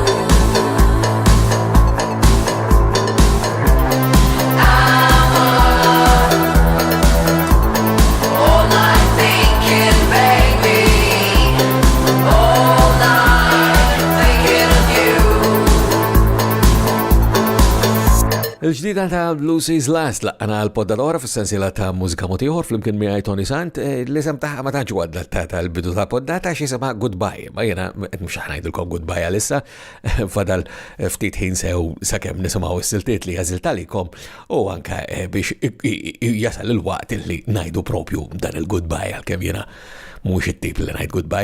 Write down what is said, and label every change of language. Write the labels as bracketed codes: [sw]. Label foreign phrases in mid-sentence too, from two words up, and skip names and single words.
[en] I'm up all night thinking, baby, all night thinking of you. [mt] Il-ġdida ta' Lucy's Last laqqana l-poddata fis-sensiela ta' Mużika Mod Ieħor flimkien miegħi Toni Sant. L-isem tagħha ma tantx huwa adattata l-bidu ta' poddata xi isimha Goodbye. Ma jiena qed mhux ngħidilkom goodbye għalissa, fadal ftit ħin sew sakemm nisimgħu s-siltiet li għażiltalikom u anke biex jasal il-waqt li ngħidu propju dan il-goodbye għalkemm jiena mhux it-tip li ngħid goodbye.